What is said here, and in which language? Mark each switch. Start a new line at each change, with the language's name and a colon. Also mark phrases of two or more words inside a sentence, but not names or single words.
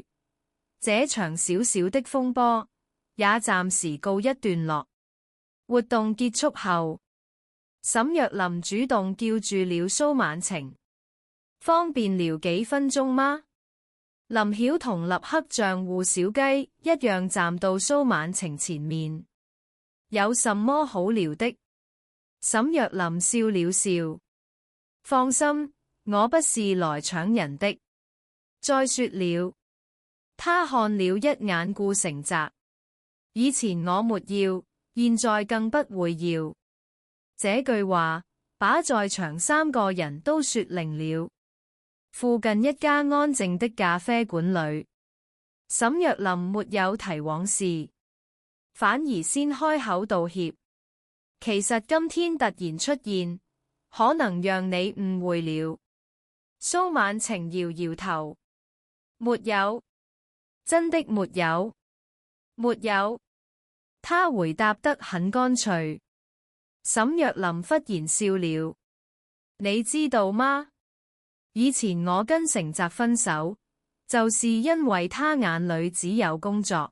Chinese: 這場小小的風波也暫時告一段落。活動結束後，沈若琳主動叫住了蘇曼晴，方便聊幾分鐘嗎？林曉彤立刻像護小雞一樣站到蘇曼晴前面。有什麼好聊的？沈若琳笑了笑。放心，我不是來搶人的。再說了，他看了一眼顧承澤。以前我沒要，現在更不會要。這句話把在場3個人都說靈了。附近一家安靜的咖啡館裏，沈若琳沒有提往事，反而先開口道歉。其實今天突然出現，可能讓你誤會了。蘇曼晴搖搖頭，沒有，真的沒有，沒有。他回答得很乾脆。沈若琳忽然笑了，你知道嗎？以前我跟成澤分手，就是因為他眼裏只有工作。